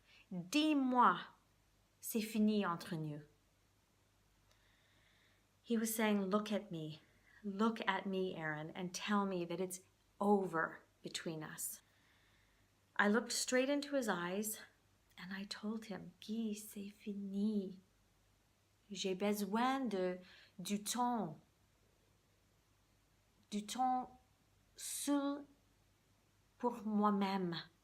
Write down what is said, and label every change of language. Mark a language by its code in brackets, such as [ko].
[fr] Dis-moi, c'est fini entre nous. [en] He was saying, look at me, Erin, and tell me that it's over between us. I looked straight into his eyes and I told him, Guy, [fr] c'est fini. J'ai besoin du temps seul pour moi-même.